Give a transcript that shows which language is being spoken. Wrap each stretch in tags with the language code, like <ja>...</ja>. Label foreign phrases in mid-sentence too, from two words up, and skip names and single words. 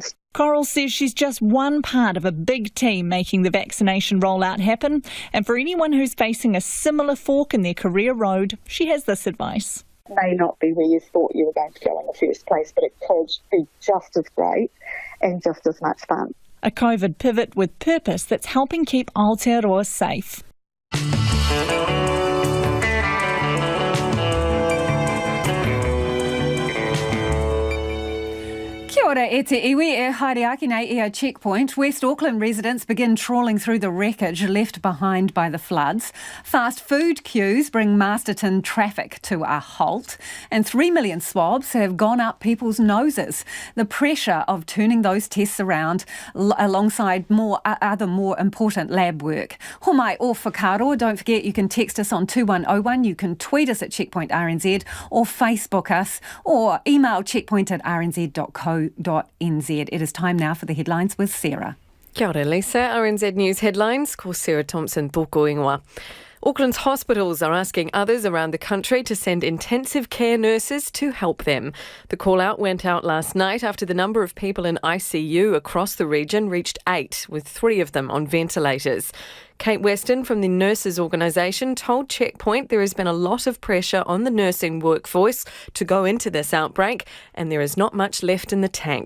<en>Coral says she's just one part of a big team making the vaccination rollout happen, and for anyone who's facing a similar fork in their career road, she has this advice. It may not be where you thought you were going to go in the first place, but it could be just as great and just as much fun. A COVID pivot with purpose that's helping keep Aotearoa safe.</en> <mi>Kia ora e te iwi e haere aki nei i a checkpoint.</mi> <en>West Auckland residents begin trawling through the wreckage left behind by the floods. Fast food queues bring Masterton traffic to a halt. And 3 million swabs have gone up people's noses. The pressure of turning those tests around alongside other more important lab work.</en> <mi>Homai o whakaroa.</mi> <en>Don't forget you can text us on 2101. You can tweet us at Checkpoint RNZ or Facebook us or email checkpoint@rnz.co.nz. It is time now for the headlines with Sarah.</en> <mi>Kia ora,</mi> <en>Lisa. RNZ News headlines.</en> <mi>Ko Sarah Thompson tōku ingoa.</mi> <en>Auckland's hospitals are asking others around the country to send intensive care nurses to help them. The call-out went out last night after the number of people in ICU across the region reached 8, with 3 of them on ventilators. Kate Weston from the Nurses Organisation told Checkpoint there has been a lot of pressure on the nursing workforce to go into this outbreak and there is not much left in the tank.</en>